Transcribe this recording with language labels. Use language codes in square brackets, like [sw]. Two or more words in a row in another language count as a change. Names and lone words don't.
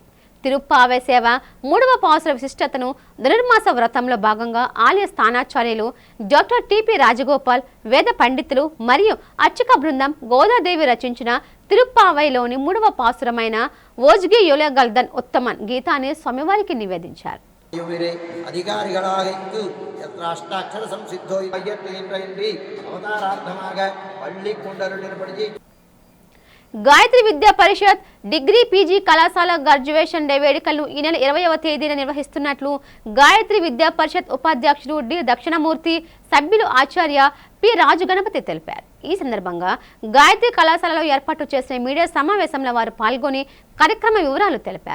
[te] తిరుప్పావే సేవ 3వ పాసుల విశిష్టతను ధనుర్మాస వ్రతంలో భాగంగా ఆలయ స్థానాచార్యులు డాక్టర్ టిపి రాజగోపాల్, వేద పండితులు మరియు అర్చక బృందం గోదాదేవి రచించిన తిరుప్పావైలోని 3వ పాసురమైన ఓజ్గి యోలగల్దన్ ఉత్తమన్ గీతాన్ని స్వామివారికి నివేదించారు. [ta] அதிகாரிகளாக இங்கு அஷ்டாட்சர சம்சித்தோ அவதாரார்த்தமாக பள்ளி கொண்டருளின்படி [te] గాయత్రి విద్యా పరిషత్ డిగ్రీ పీజీ కళాశాల [en] graduation day [te] వేడుకలను ఈ నెల 20వ తేదీన నిర్వహిస్తున్నట్లు గాయత్రి విద్యా పరిషత్ ఉపాధ్యక్షుడు డి దక్షిణమూర్తి, సభ్యులు ఆచార్య పి రాజు గణపతి తెలిపారు. ఈ సందర్భంగా గాయత్రి కళాశాలలో ఏర్పాటు చేసిన మీడియా సమావేశంలో వారు పాల్గొని కార్యక్రమ వివరాలు తెలిపారు.